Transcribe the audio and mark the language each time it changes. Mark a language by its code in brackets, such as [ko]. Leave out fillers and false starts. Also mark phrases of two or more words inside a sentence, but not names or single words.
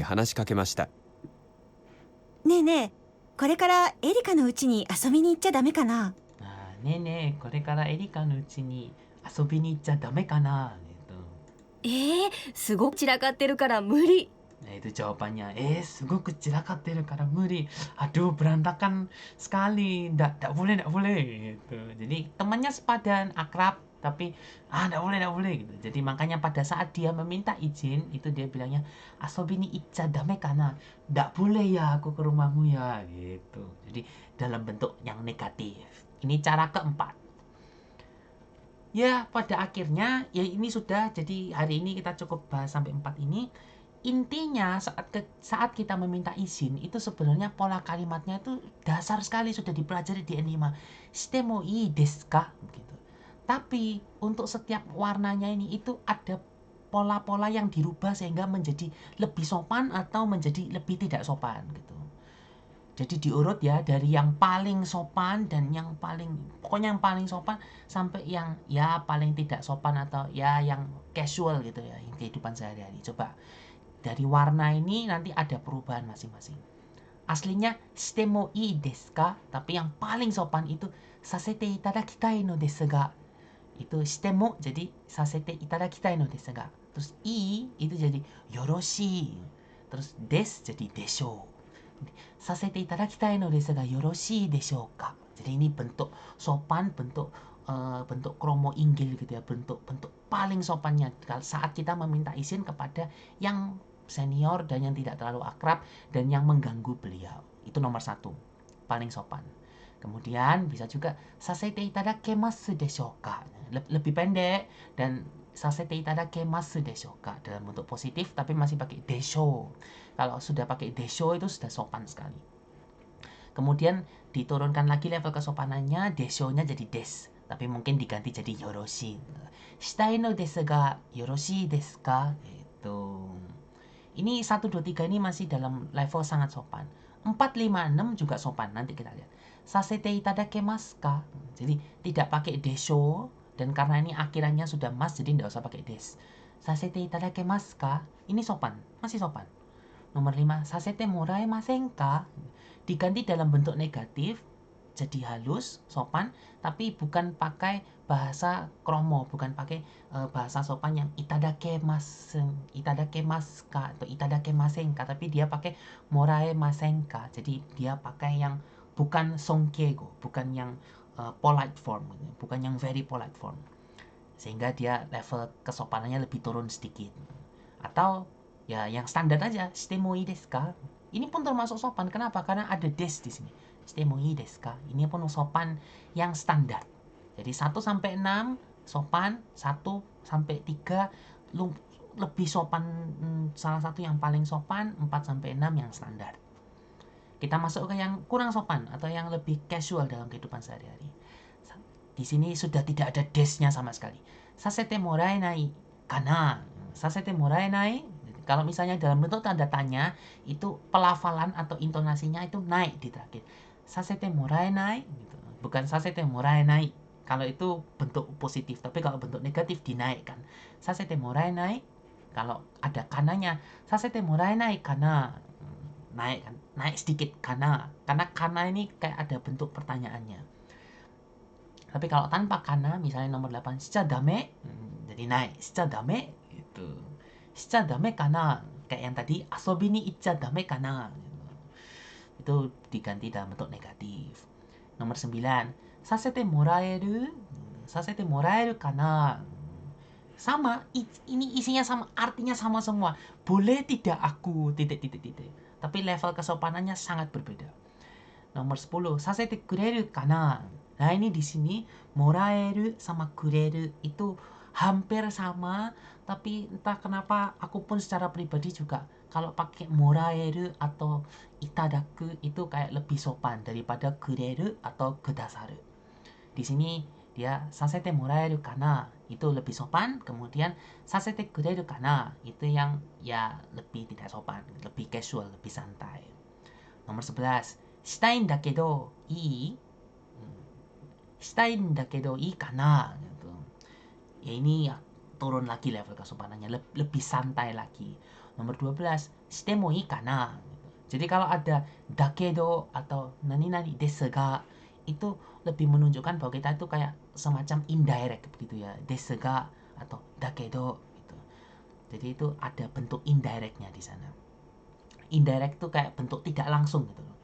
[ja] に話しかけました。ねえねえ、これからエリカの家に遊びに行っちゃダメかな？ [id] Nah, Nenek, [ja] これからエリカの家に遊びに行っちゃダメかな? [id] Gitu. [ja] すごく散らかってるから無理。 [id] Nah, itu jawabannya. Sungguh kecelakaan karena muri. Aduh, berantakan sekali. Ndak boleh. Gitu. Jadi temannya sepadan, akrab, tapi ndak boleh gitu. Jadi makanya pada saat dia meminta izin, itu dia bilangnya [ja] 遊びに行っちゃダメかな. [id] Ndak boleh ya aku ke rumahmu ya gitu. Jadi dalam bentuk yang negatif. Ini cara keempat. Ya, pada akhirnya ya ini sudah. Jadi hari ini kita cukup bahas sampai 4 ini. Intinya saat kita meminta izin itu sebenarnya pola kalimatnya itu dasar sekali sudah dipelajari di N5. [ja] してもいいですか? [id] Gitu. Tapi untuk setiap warnanya ini itu ada pola-pola yang dirubah sehingga menjadi lebih sopan atau menjadi lebih tidak sopan gitu. Jadi diurut ya dari yang paling sopan dan pokoknya yang paling sopan sampai yang ya paling tidak sopan atau ya yang casual gitu ya, yang kehidupan sehari-hari. Coba dari warna ini nanti ada perubahan masing-masing. [ja] Aslinya してもいいですか? [id] Tapi yang paling sopan itu [ja] させていただきたいのですが. [id] Itu [ja] しても [id] jadi [ja] させていただきたいのですが. [id] Terus i itu jadi yoroshi. Terus des jadi desho. [ja] させていただきたいのですがよろしいでしょうか. [id] Jadi ini bentuk sopan, bentuk kromo inggil gitu ya, bentuk paling sopannya saat kita meminta izin kepada yang senior dan yang tidak terlalu akrab dan yang mengganggu beliau. Itu nomor 1, paling sopan. Kemudian bisa juga [ja] させていただけますでしょうか. [id] Lebih pendek dan [ja] させていただけますでしょうか [id] dalam bentuk positif tapi masih pakai desho. Kalau sudah pakai desho itu sudah sopan sekali. Kemudian diturunkan lagi level kesopanannya, desho-nya jadi des, tapi mungkin diganti jadi yoroshi. [ja] したいのですがよろしいですか? [id] Itu. Ini 1, 2, 3 ini masih dalam level sangat sopan. 4, 5, 6 juga sopan. Nanti kita lihat. [ja] させていただけますか? [id] Jadi tidak pakai desho, dan karena ini akhirannya sudah mas, jadi tidak usah pakai des. [ja] させていただけますか? [id] Ini sopan, masih sopan. Nomor 5, [ja] させてもらえませんか? [id] Diganti dalam bentuk negatif, jadi halus, sopan, tapi bukan pakai bahasa kromo, bukan pakai bahasa sopan yang [ja] いただけますか [id] atau [ja] いただけませんか, [id] tapi dia pakai [ja] もらえませんか. [id] Jadi dia pakai yang bukan songkego, bukan yang [en] polite form, [id] bukan yang [en] very polite form. [id] Sehingga dia level kesopanannya lebih turun sedikit. Atau ya yang standar aja, [ja] してもいいですか? [id] Ini pun termasuk sopan. Kenapa? Karena ada des di sini. [ja] してもいいですか? [id] Ini pun sopan yang standar. Jadi 1 sampai 6 sopan, 1 sampai 3 lebih sopan, salah satu yang paling sopan, 4 sampai 6 yang standar. Kita masuk ke yang kurang sopan atau yang lebih casual dalam kehidupan sehari-hari. Di sini sudah tidak ada desnya sama sekali. [ja] させてもらえないかな? させてもらえない, [id] kalau misalnya dalam bentuk tanda tanya, itu pelafalan atau intonasinya itu naik di terakhir. [ja] させてもらえない, [id] gitu. Bukan [ja] させてもらえない. [id] Kalau itu bentuk positif, tapi kalau bentuk negatif dinaikkan. [ja] させてもらえない, [id] kalau ada kananya, [ja] させてもらえないかな? [id] Naik kan? Naik sedikit kana. Karena kana ini kayak ada bentuk pertanyaannya. Tapi kalau tanpa kana, misalnya nomor 8, [ja] しちゃダメ, [id] jadi naik. [ja] しちゃダメ, gitu. しちゃダメかな? [id] Kayak yang tadi, [ja] 遊びに行っちゃダメかな? [id] Itu diganti dalam bentuk negatif. Nomor 9, [ja] させてもらえる? させてもらえるかな? [id] Sama, ini isinya sama, artinya sama semua. Boleh tidak aku, titik. Tapi level kesopanannya sangat berbeda. Nomor 10, [ja] させてくれるかな? [id] Nah ini di sini moraeru sama kureru itu hampir sama, tapi entah kenapa aku pun secara pribadi juga kalau pakai moraeru atau itadaku itu kayak lebih sopan daripada kureru atau kudasaru. Di sini dia [ja] させてもらえるかな [id] itu lebih sopan, kemudian [ja] させてくれるかな [id] itu yang ya lebih tidak sopan, lebih casual, lebih santai. Nomor 11, [ja] したいんだけどいい? したいんだけどいいかな? [id] Gitu. Ya ini ya, turun lagi level kesopanannya, lebih santai lagi. Nomor 12, [ja] してもいいかな? [id] Jadi kalau ada dakedo atau [ja] なにですが, [id] itu lebih menunjukkan bahwa kita itu kayak semacam indirect begitu ya, [ja] ですが [id] atau dakedo gitu. Jadi itu ada bentuk indirectnya di sana. Indirect itu kayak bentuk tidak langsung gitu loh.